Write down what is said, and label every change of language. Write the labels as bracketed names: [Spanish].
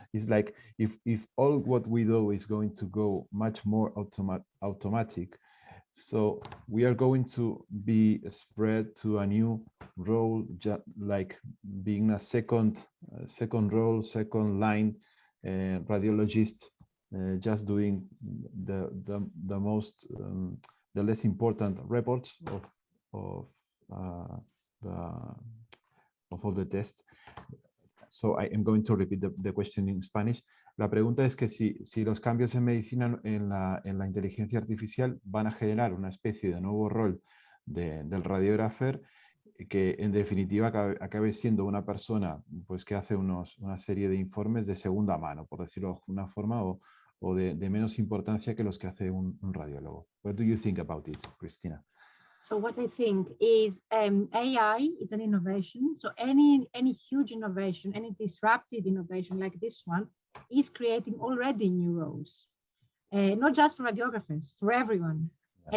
[English] It's like if all what we do is going to go much more automatic, so we are going to be spread to a new role, like being a second role, second line radiologist, just doing the most the less important reports of all the tests. So I am going to repeat the question in Spanish. [Spanish] La pregunta es que si los cambios en medicina en la inteligencia artificial van a generar una especie de nuevo rol del radiógrafo, que en definitiva acabe siendo una persona pues, que hace una serie de informes de segunda mano, por decirlo de una forma, o de menos importancia que los que hace un radiólogo. [English] What do you think about it, Cristina? So what I think is AI is an innovation. So any huge innovation, any disruptive innovation like this one is creating already new roles, not just for radiographers, for everyone. Yeah.